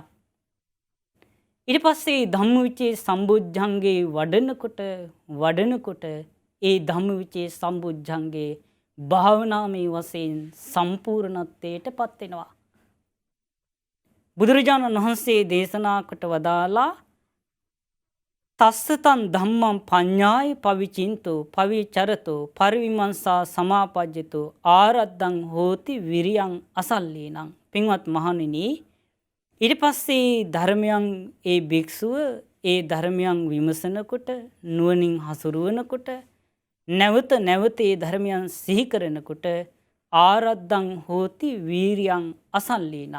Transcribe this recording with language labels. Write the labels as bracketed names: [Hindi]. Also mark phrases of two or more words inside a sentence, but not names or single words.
[Sinhala] ඊට පස්සේ ධම්මවිචේ සම්බොජ්ජංගේ වඩනකොට ඒ ධම්මවිචේ සම්බොජ්ජංගේ භාවනාමය වශයෙන් සම්පූර්ණත්වයටපත් වෙනවා. බුදුරජාණන් වහන්සේ දේශනා කොට වදාලා [Pali] තස්සතං ධම්මං පඤ්ඤාය පවිචින්තෝ පවිචරතෝ පරිවිමංසා සමාපජ්ජතෝ ආරද්ධං හෝති විරියං අසල්ලීනං. [Sinhala] පින්වත් මහණෙනි, ඊට පස්සේ ධර්මයන් ඒ භික්ෂුව ඒ ධර්මයන් විමසනකොට නුවණින් හසුරුවනකොට නැවත ඒ ධර්මයන් සිහි කරනකොට [Pali] ආරද්ධං හෝති වීරියං අසල්ලීනං.